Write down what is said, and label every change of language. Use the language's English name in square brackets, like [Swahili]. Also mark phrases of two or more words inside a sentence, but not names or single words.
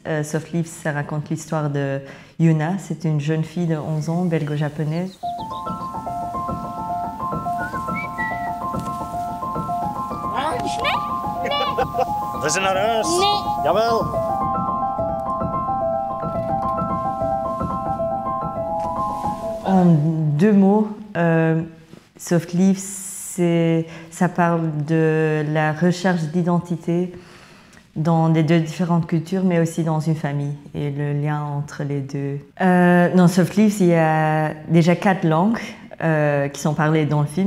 [French] Soft Leaves, ça raconte l'histoire de Yuna. C'est une jeune fille de 11 ans, belgo-japonaise. [Dutch] We zijn naar huis. Nee. Jawel. [French] En 2 mots, Soft Leaves, ça parle de la recherche d'identité dans les 2 différentes cultures, mais aussi dans une famille et le lien entre les 2. Dans Soft Leaves, il y a déjà 4 langues qui sont parlées dans le film.